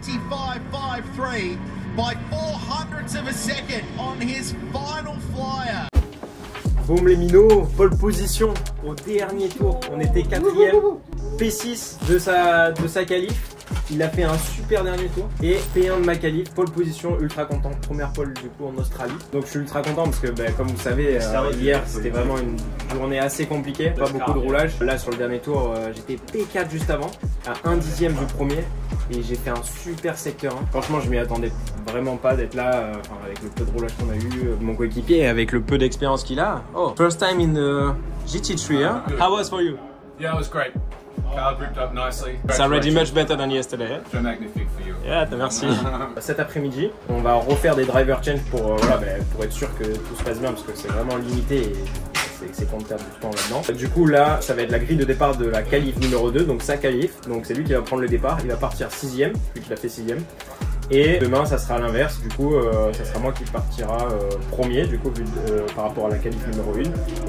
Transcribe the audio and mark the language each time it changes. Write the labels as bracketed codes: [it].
[en] 5.53 by 400ths of a second on his final flyer. [fr] Boum les minots, pole position au dernier tour. On était 4ème, P6 de sa qualif. Il a fait un super dernier tour et P1 de ma qualif, pole position, ultra content. Première pole du coup en Australie. Donc je suis ultra content parce que comme vous savez, hier c'était vraiment une journée assez compliquée, pas beaucoup de roulage. Là sur le dernier tour, j'étais P4 juste avant, à 1/10 du premier. Et j'ai fait un super secteur 1. Franchement, je m'y attendais vraiment pas d'être là, avec le peu de roulage qu'on a eu, mon coéquipier, avec le peu d'expérience qu'il a. [en] Oh, first time in the GT3, huh? How was for you? Yeah, it was great. Car gripped up nicely. It's already much better than yesterday. So magnifique for you. Yeah, merci. [fr] Cet après-midi, on va refaire des driver change pour être sûr que tout se passe bien, parce que c'est vraiment limité et c'est qu'on perd du temps là-dedans. Du coup là, ça va être la grille de départ de la qualif numéro 2, donc sa qualif. Donc c'est lui qui va prendre le départ, il va partir 6ème, vu qu'il a fait 6ème. Et demain ça sera l'inverse, du coup ça sera moi qui partira premier, du coup par rapport à la qualif numéro 1.